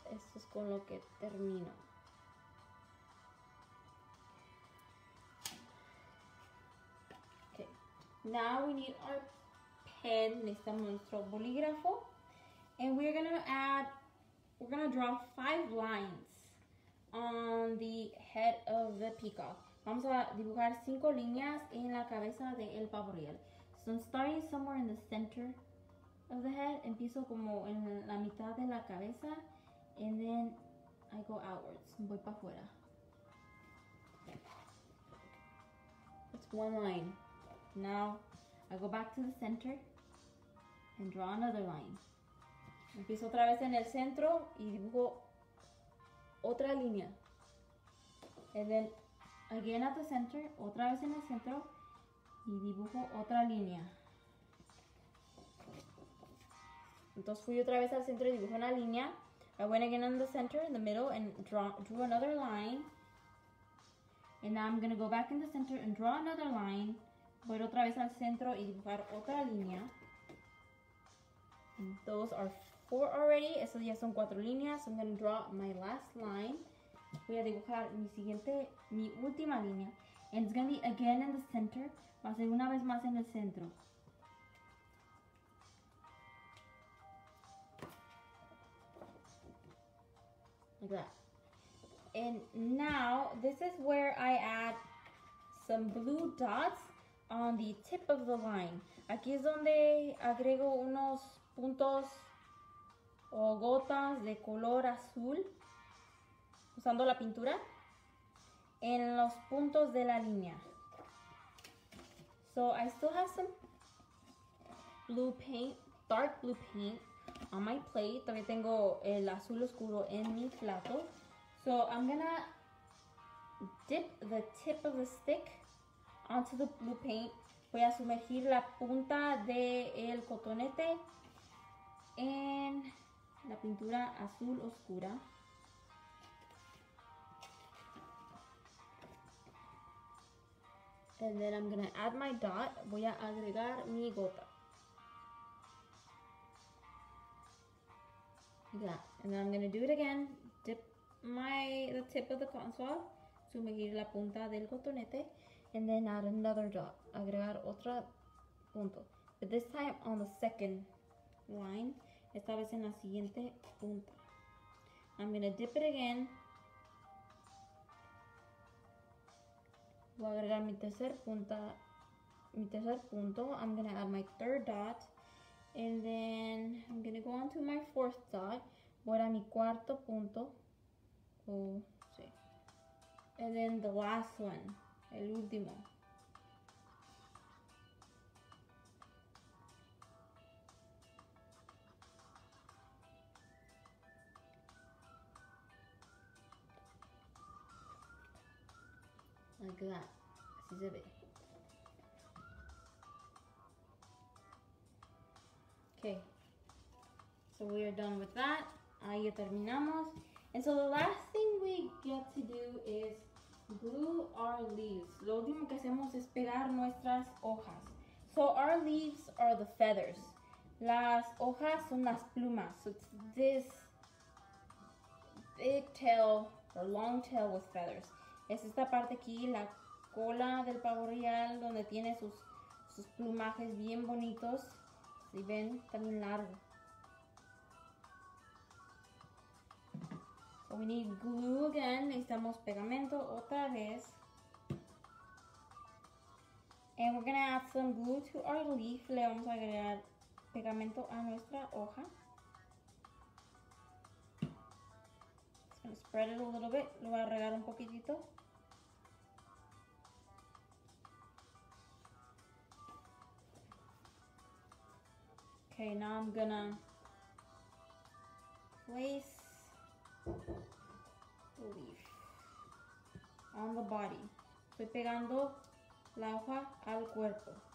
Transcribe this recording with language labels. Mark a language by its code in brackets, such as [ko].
[es] Esto es con lo que termino. [en] Okay. Now we need our pen. [es] Necesitamos nuestro bolígrafo. [en] And we're gonna draw 5 lines on the head of the peacock. [es] Vamos a dibujar 5 líneas en la cabeza de el Pavoreal. [en] So I'm starting somewhere in the center of the head. [es] Empiezo como en la mitad de la cabeza, [en] and then I go outwards. [es] Voy para afuera. [en] That's one line. Now I go back to the center and draw another line. [es] Empiezo otra vez en el centro y dibujo otra línea. [en] And then again at the center, [es] otra vez en el centro y dibujo otra línea. Entonces fui otra vez al centro y dibujé una línea. [en] I went again in the center, in the middle, and drew another line. And now I'm going to go back in the center and draw another line. [es] Voy otra vez al centro y dibujar otra línea. [en] And those are 4 already. [es] Esas ya son 4 líneas. [en] So I'm going to draw my last line. [es] Voy a dibujar mi última línea. [en] And it's going to be again in the center. [es] Va a ser una vez más en el centro. [en] like that. And now this is where I add some blue dots on the tip of the line. [es] Aquí es donde agrego unos puntos o gotas de color azul usando la pintura en los puntos de la línea. [en] So I still have some blue paint, dark blue paint on my plate. [es] También tengo el azul oscuro en mi plato. [en] So I'm gonna dip the tip of the stick onto the blue paint. [es] Voy a sumergir la punta del cotonete en la pintura azul oscura. [en] And then I'm gonna add my dot. [es] Voy a agregar mi gota. [en] Like that. And then I'm gonna do it again. Dip the tip of the cotton swab. [es] Sumergir la punta del cotonete. [en] And then add another dot. [es] Agregar otra punto. [en] But this time on the second line. [es] Esta vez en la siguiente punta. [en] I'm gonna dip it again. [es] Voy a agregar mi tercer punto. [en] I'm gonna add my third dot. And then I'm gonna go on to my fourth dot. [es] Voy a mi cuarto punto. Oh, sí. [en] And then the last one. [es] El último. [en] Like that. [es] Así se ve. [en] Okay. So we are done with that. [es] Ahí ya terminamos. [en] And so the last thing we get to do is glue our leaves. [es] Lo último que hacemos es pegar nuestras hojas. [en] So our leaves are the feathers. [es] Las hojas son las plumas. [en] So it's this big tail or long tail with feathers. [es] Es esta parte aquí, la cola del pavoreal, donde tiene sus plumajes bien bonitos. Si ven, también largo. [en] So we need glue again. [es] Necesitamos pegamento otra vez. [en] And we're going to add some glue to our leaf. [es] Le vamos a agregar pegamento a nuestra hoja. [en] Just going to spread it a little bit. [es] Lo voy a regar un poquitito. [en] Okay, now I'm gonna place the leaf on the body. [es] Estoy pegando la hoja al cuerpo.